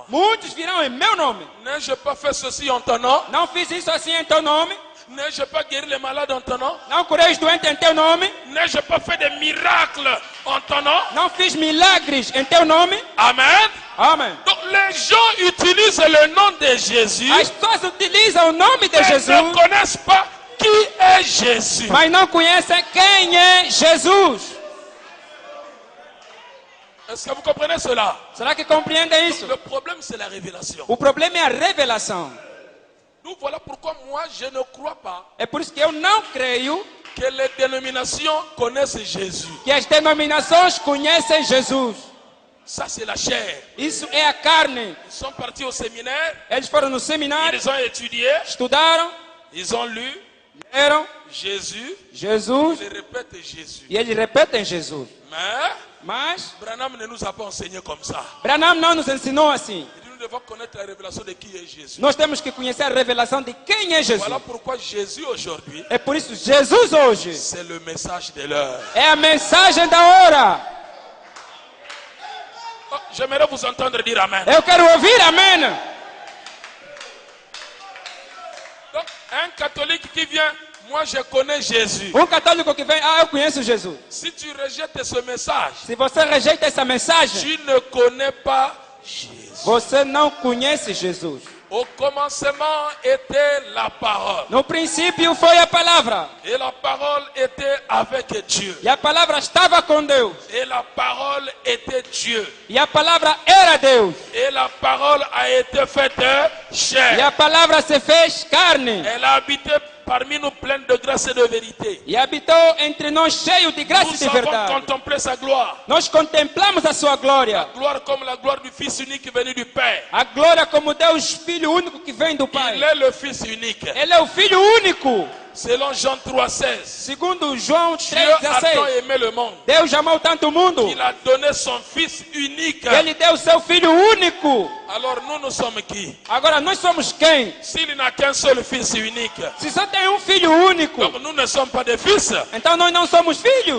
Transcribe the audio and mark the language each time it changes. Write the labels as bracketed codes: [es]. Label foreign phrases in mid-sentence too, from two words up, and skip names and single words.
[pt] muitos virão em meu nome. [fr] N'ai-je pas fait ceci en ton nom? [pt] Não fiz isso assim em teu nome. [fr] N'ai-je pas guéri les malades en ton nom? [pt] Não curei os doentes em teu nome. [fr] N'ai-je pas fait des miracles en ton nom? [pt] Não fiz milagres em teu nome. [fr] Amen. [pt] Amém. [fr] Donc les gens utilisent le nom de Jésus, [pt] As pessoas utilizam o nome de [fr] mais [pt] Jesus, [fr] ne connaissent pas qui est Jésus. [pt] mas não conhecem quem é Jesus. [fr] Est-ce que vous comprenez cela? [pt] Será que compreendem isso? [fr] Le problème, c'est la révélation. [pt] O problema é a revelação. [fr] Donc voilà pourquoi moi, je ne crois pas [pt] É por isso que eu não creio [fr] que les dénominations connaissent Jésus. [pt] que as denominações conhecem Jesus. [fr] Ça, c'est la chair. [pt] Isso é a carne. [fr] Ils sont partis au séminaire, [pt] Eles foram no seminário, [fr] ils ont étudié, [pt] estudaram, [fr] ils ont lu [pt] leram [fr] Jésus, [pt] Jesus [fr] ils répètent Jésus. [pt] e eles repetem Jesus. [fr] Mais [pt] Mas [fr] Branham ne nous a pas enseigné comme ça. [pt] Branham não nos ensinou assim. [fr] Il dit, nous devons connaître la révélation de qui est Jésus. [pt] Nós temos que conhecer a revelação de quem é Jesus. [fr] Voilà pourquoi Jésus aujourd'hui, [pt] É por isso Jesus hoje [fr] c'est le message de l'heure. [pt] é a mensagem da hora. [fr] Oh, j'aimerais vous entendre dire Amen. [pt] Eu quero ouvir amém. [fr] Donc, un catholique qui vient, moi je connais Jésus. [pt] Católico que vem, eu conheço Jesus. [fr] Si tu rejettes ce message, [pt] Se você rejeita essa mensagem, [fr] tu ne connais pas Jésus. [pt] você não conhece Jesus. [fr] Au commencement était la parole. [pt] No princípio foi a palavra. [fr] Et la parole était avec Dieu. [pt] E a palavra estava com Deus. [fr] Et la parole était Dieu. [pt] E a palavra era Deus. [fr] Et la parole a été faite [pt] E [fr] chair. [pt] a palavra se fez carne. [fr] Elle a habité parmi nous pleine de grâce et de vérité. [pt] E habitou entre nós cheio de graça e [fr] Nous [pt] de [fr] avons [pt] verdade. [fr] contemplé sa gloire. [pt] Nós contemplamos a sua glória. [fr] Gloire comme la gloire du Fils unique venu du Père. [pt] A glória como Deus, Filho único que vem do [fr] Il [pt] Pai. [fr] est le Fils unique. [pt] Ele é o Filho único. [fr] Selon Jean 3,16. [pt] Segundo João [fr] Dieu a tant [pt] 3,16. [fr] aimé le monde [pt] Deus amou tanto o mundo. [fr] qu'il a donné son Fils unique. [pt] Ele deu seu Filho único. [fr] Alors nous sommes qui? [pt] Agora nós somos quem? [fr] S'il n'a qu'un seul Fils unique, [pt] Se só tem um Filho único, [fr] donc nous ne sommes pas des fils. [pt] então nós não somos filhos.